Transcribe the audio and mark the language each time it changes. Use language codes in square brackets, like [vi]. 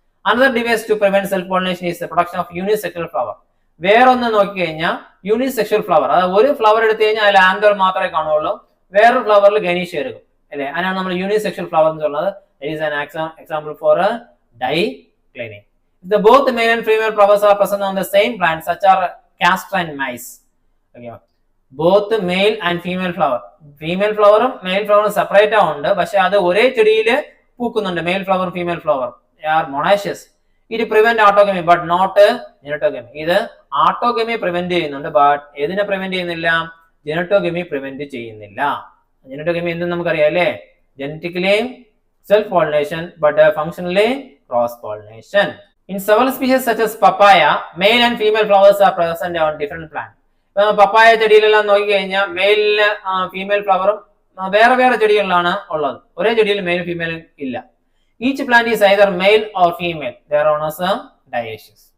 [en] Another device to prevent self pollination is the production of unisexual flower. [ml] വേറൊന്ന് നോക്കി കഴിഞ്ഞാൽ unisexual flower, അതായത് ഒരു ഫ്ലവർ എടുത്തു കഴിഞ്ഞാൽ അതിൽ ആന്തർ മാത്രമേ കാണുള്ളൂ, വേറൊരു ഫ്ലവറിൽ ഗനീഷ് എടുക്കും അല്ലെ. അതിനാണ് നമ്മൾ യൂണിസെക്ഷൽ ഫ്ലവർ എന്ന് പറയുന്നത്. [en] Is an example for diclining. The both male and female flowers are present on the same plant, such are castor and maize. Okay. Both male and female flower. [ml] Female flower male flower separate ആവുന്നുണ്ട്, പക്ഷെ അത് ഒരേ ചെടിയിൽ പൂക്കുന്നുണ്ട്. [en] Male flower female flower are monoecious. [ml] ഇത് [en] Prevent autogamy but not geitonogamy. [ml] ഇത് autogamy prevent ചെയ്യുന്നുണ്ട്, but ഏതിനെ prevent ചെയ്യുന്നില്ല? ജെനറ്റോഗമി പ്രിവെന്റ് ചെയ്യുന്നില്ല. ജെനറ്റോഗമി എന്തെന്ന് നമുക്കറിയാം അല്ലേ? [en] Genetically self pollination but functionally cross pollination. In several species such as papaya, male and female flowers are present on different plants. [ml] പപ്പായ ചെടിയിലെല്ലാം നോക്കി കഴിഞ്ഞാൽ മെയിലിന് ഫീമെയിൽ ഫ്ലവറും വേറെ ചെടികളിലാണ് ഉള്ളത്, ഒരേ ചെടിയിൽ മെയിൽ ഫീമെയിൽ ഇല്ല. [en] Each plant is either male or female. They are known as dioecious.